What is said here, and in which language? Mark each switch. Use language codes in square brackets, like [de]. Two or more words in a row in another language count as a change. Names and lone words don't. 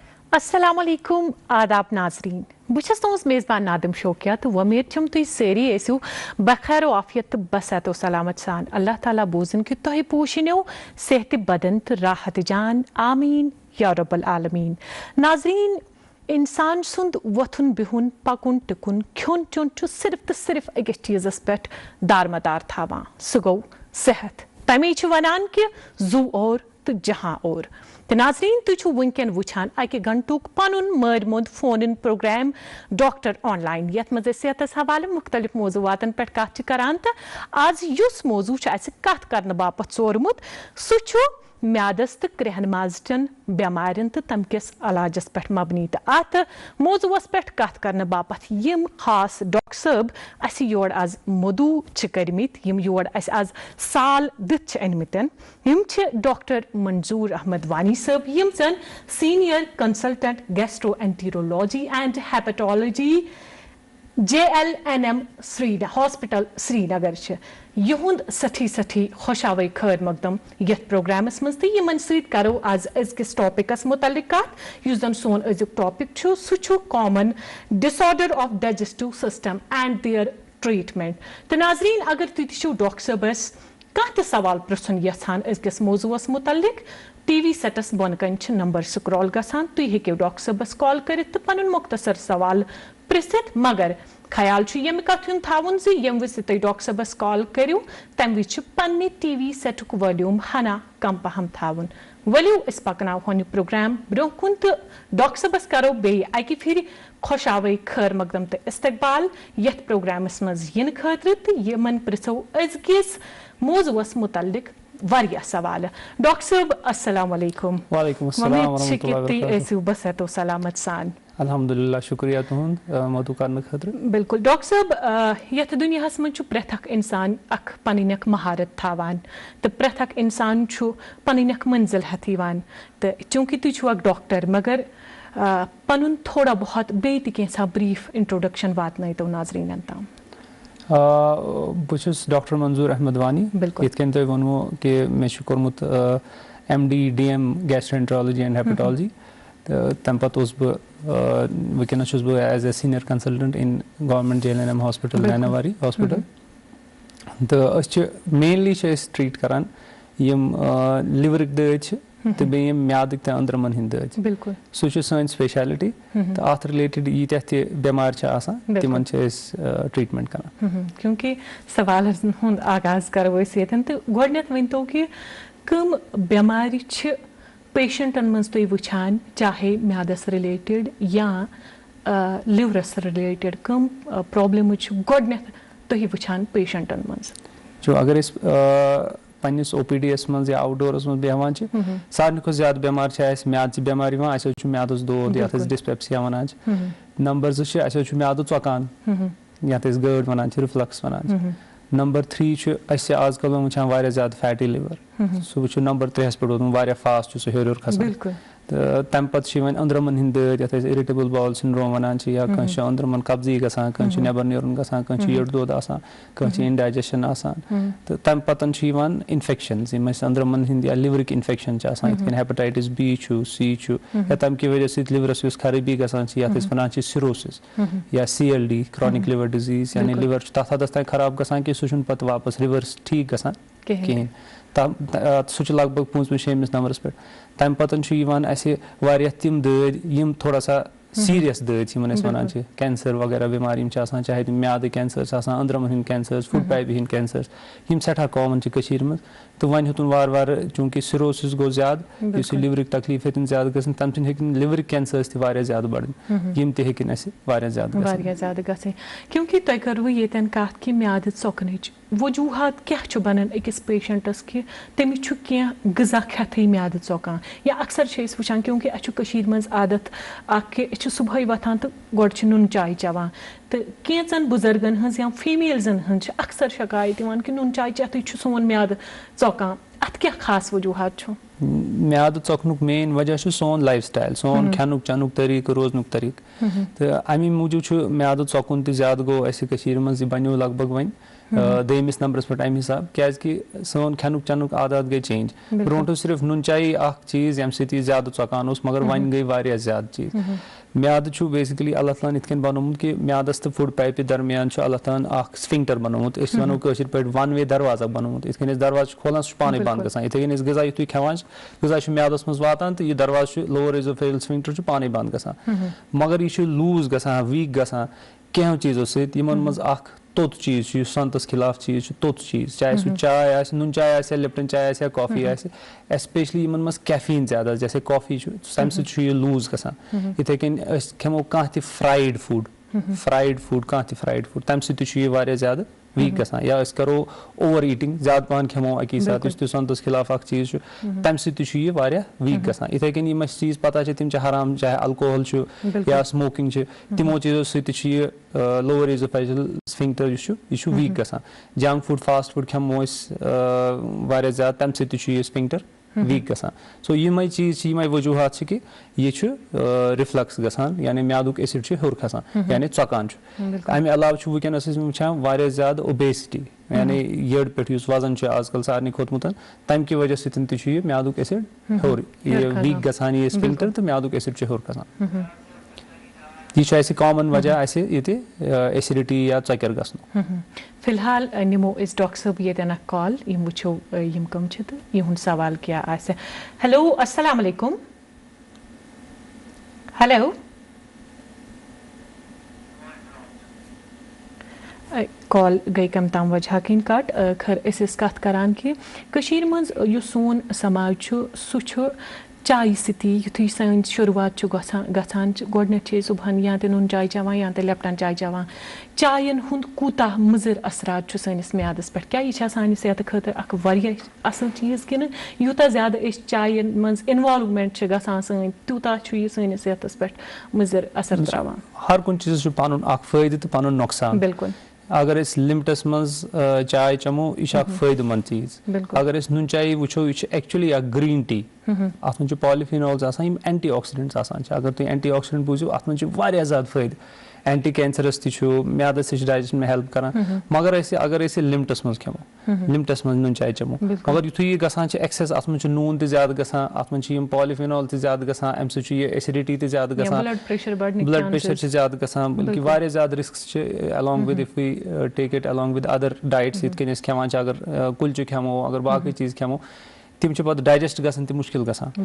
[ks] अस्सलामुअलैकुम आदाब नाजरीन बस तुज मेज़बान नादिम शोकिया तो वमेद छम तुम सारी ऐसो बखैर आफियत तो बसत सलामत सान अल्लाह ताला बोजन कि तुह पोशनो सेहत बदन तो राहत जान [ar] آمين يا رب العالمين. [ks] नाजरीन इंसान सुंद वथुन बिहुन पकुन टिकुन खोन चुन सिर्फ तो सिर्फ अकिस चीज़स पे दारमदार थावान सह गो सेहत तमे वनान कि जू और तो जहाँ और तो नाजरीन तुम वनकन वुछान अकि घंटुक पनुन मर मुद [en] phone program Doctor Online [ks] यथ मज सेहतस हवाले मुख्तलिफ मौजूवातन पे कत करान तो आज युस मौजू कत करने बापत सोरमुत सह म्यादस तो क्रहन माजचन बेमारन तो तम किस इलाजस पे मबनी तो अत मौजूस पे कत करने बापत यम खास डॉक्टर साहब अस योर आज मधु करमित यम योर अस आज साल दित अनमितन यम डॉक्टर मंजूर अहमद वानी साहब यम जन [en] senior consultant gastroenterology and hepatology [ks] JLNM हॉस्पिटल श्रीनगर युंद सठी खुशावे खैर मकदम यथ प्रोग्रामस मज यमन सत करो आज अजकिस टॉपिकस मुतल्लिक कत युस जन सोन अजुक टॉपिक सह [en] common disorder of digestive system and their treatment. [ks] तो नाजरीन अगर तुम डॉक्टर साहबस कह सवाल पृछन यछान अजकिस मौजूस मुतल्लिक टीवी सेटस बोनकन नंबर स्क्रॉल गसान तुम हेकु डॉक्टर साहबस कॉल कर पन मुख्तसर सवाल पृछित मगर ख्याल यम कथ थवन यम विज तुम डॉक्टर साहबस कॉल करो तम विज पन्ने टीवी सेटुक वॉल्यूम हना कम पहम थवन वलियो अस पकनाव यह प्रोग्राम ब्रो कुन तो डॉक्टर साहबस करो बे अकि फिर खुशावे खैर मकदम तो इस्तकबाल यथ प्रोग्रामस मज इन खतर तो यमन पृछो अजकिस मौजूस मुतल्लिक वारिया सवाल। डॉक्टर साहब [ar] السلام عليكم. وعليكم السلام ورحمة الله [ks] वबरकातुहू बसतो सलामत सान अल्हम्दुलिल्लाह शुक्रिया तुहंद मधु करने खतर। बिल्कुल डॉक्टर साहब यथ दुनियास मज प्रथ इंसान अख पन महारत थावान तो प्रथ इंसान पन मंजिल हथान तो चूंकि तुम अख डॉक्टर मगर पन थोड़ा बहुत बे कैसा [en] brief introduction [ks] वातन तो नाजरीन तम। बस डॉक्टर मंजूर अहमद वानी यन तुम वनो कि मे कोर्मुत [en] MD DM gastroenterology and hepatology [ks] तो तम पत वनस [en] as a senior consultant in government JLNM hospital Rainawari hospital [ks] तो मेनली ट्रीट करान यम लिवरिक दद तो बेम म्याद तो अंदरमन हिंद दद सह सन स्पेशलिटी तो अत रिलेटेड यीत्या ति बेमार तिमन ट्रीटमेंट करान। क्योंकि सवाल आगाज करो ये तो गोडनेथ वनतो कि कम बेमार पेशेंटन मज तुम वुछान चाहे म्यादस रिलेटेड या लिवरस रिलेटेड कम प्रॉब्लम गोडनेथ तुम वुछान पेशेंटन मज जो अगर पन्निस OPDS मज या आउटडोरस मज बेहान सारे खुद ज्यादा बेमार म्याद बेमार म्यादस दोद ये डिस्पेप्सिया वनान नंबर 2 म्याद चौकान ये गर्ड वनान रिफ्लक्स वनान नंबर 3 आजकल वुचान वारिया ज्यादा फैटी लिवर सह वो नंबर 3 पे वारिया फास्ट सह हेर खसान तो तम पत अंदरमन हिंद दद ये [en] irritable bowel syndrome [ks] वनान या कह अंदरमन कब्जी गसान कह नबर नेरुन गसान कह यड़ दोद आसान कह इंडाइजेशन आसान तो तम पतन इन्फेक्शन अंदरमन हिंद या लिवरिक इन्फेक्शन ये [en] hepatitis B C [ks] या तम [ur] کی وجہ سے [ks] लिवरस खराबी गसान ये वन सिरोसिस या [en] CLD chronic liver disease [ks] यानी लिवर तथ हदस तान खराब गसान कि सह पत वापस रिवर्स ठीक गसान कहें सह लगभग 5-6 नंबरस पे तम पतन तिम दद यम थोड़ा सा सीरियस दद वन कैंसर वगैरह बीमारी चाहे तुम म्याद कैंसर अंदरमन हिंद कैंसर फूड पाइप हिंद कैंसर यम सठा कॉमन मज तो वन हेतुन वार वार चूंकि सिरोसिस गो ज्यादा इस लिवरिक तकलीफ हेतुन ज्यादा गसन तम हेकन लिवरिक कैंसर तह ज्यादा बढ़न यम तह हेकन ज्यादा गसन क्योंकि तुम करो येतन कत कि म्याद चौकनच वजूहत क्या बनान अकिस पेशेंटस कि तमिस क्या गजा खेथई म्याद चौकान या अक्सर वुचान क्योंकि अ मज आदत कि सुबह वथान तो गोड नुन चाय चवान तो कैंचन बुजुर्गन हज या फीमेलजन हज अक्सर शिकायत कि नुन चाय चेत सोन म्याद चौकान अत क्या खास वजूहत म्याद चौकनुक मेन वजह सोन [en] life style [ks] सोन खेनुक चनुक तरीक रोजनुक तरीक तो अमी मूजूब म्याद चौकुन ज्यादा गो मज बनो लगभग वन दोयमिस नंबरस पे अमि हिसाब क्या सोन खेनुक चनुक आदत गई चेंज ब्रोट सिर्फ नुन चाय चीज यम सत ज्यादा चौकान मगर वन गई वारिया ज्यादा चीज म्याद बेसिकली अल्लाह ताला इथ कन बनोमुत कि म्यादस तो फूड पाइप दरमियान अल्लाह ताला स्फिंक्टर बनोमुत वनो कशर पे [en] one way [ks] दरवाजा बनोमुत इथ कन दरवाजा खोलान सह पाने बंद गसान इथे कन गजा युत खेवान गजा म्यादस मज वातान तो यह दरवाजा [en] lower esophageal sphincter [ks] पाने बंद गसान मगर यह लूज गसान वीक गसान कहो चीजों सतन मज तोत चीज संतस खिलाफ चीज तोत चीज चाहे सह चाय आ नुन चाय आ लिप्टन चाय आ कॉफी आ एस्पेशली इन मज कैफीन ज्यादा जैसे कॉफी तम सह लूज गसान इथे कन खेमो कह [en] fried food [ks] कह [en] fried food [ks] तम सह ज्यादा वीक गसान या करो [en] over eating [ks] ज्यादा पान खेमो अकी साथ संतस खिलाफ चीज तम सह वीक गसान इथे कन यम चीज पता तिम हराम चाहे अल्कोहल या स्मोकिंग तिमो चीजों सह [en] lower esophageal sphincter [ks] यह वीक गसान [en] junk food fast [ks] फूड खेमो ज्यादा तम सह स्फिंक्टर वीक गसान सो यम चीज यम वजूहत कि यह रिफ्लक्स गसान यानी म्यादुक एसिड हर खसान यानी चौकान अमे अलाव वनस वुचान ज्यादा ओबेसिटी यानी यड़ पे वजन आजकल सारे खोतमुत तम कि वजह सह म्यादुक एसिड हर यह वीक गसान यह स्फिंक्टर तो म्यादुक एसिड हर खसान यह कॉमन वजह एसिडिटी या चकर गसन फिलहाल निमो इस डॉक्टर साहब ये कॉल यम वो यम कम तो यह सवाल क्या आसे हेलो [ar] السلام عليكم [ks] हेलो कॉल गई कम तम वजह किन कट खर कत करान कि कशीर मज सोन समाज सह चाय सती युथु सन शुरुआत गसान गोडनेथ सुबह या तो नुन चाय चवान या तो लिप्टन चाय चवान चायन हुंद कूताह मुजर असरात सनिस म्यादस पे क्या यह सान सेहत खतर असल चीज कि यूता ज्यादा चायन मज इन्वॉल्वमेंट गसान सन तूता सनिस सेहतस पे मुजर असर त्रावान हर कुन चीज पन फायदे तो पन नुकसान बिल्कुल अगर लिमिटस मज चाय चमो यह फायदेमंद चीज अगर नुन चाय वो यह एक्चुअली [en] green tea [ks] अत मन [en] polyphenols anti oxidants [ks] अगर तुम [en] anti oxidant [ks] बूझो अत मन ज्यादा फायदे एंटी कैंसरस म्यादस डाइजेशन में हेल्प करान मगर अगर लिमिटस मज खेमो लिमिटस मज नुन चाय चमो मगर युथु यह गसान एक्सेस अत मन नून त ज्यादा गसान अत मन पॉलीफिनॉल त ज्यादा गसान अम सह एसिडिटी त ज्यादा गसान [en] blood pressure [ks] ज्यादा गसान बल्कि ज्यादा [en] risk along with if we take it along with other diets [ks] इत कन खेवान अगर कुलचे खेमो अगर बाकी चीज खेमो तिम पे डाइजेस्ट गसान तो मुश्किल गसान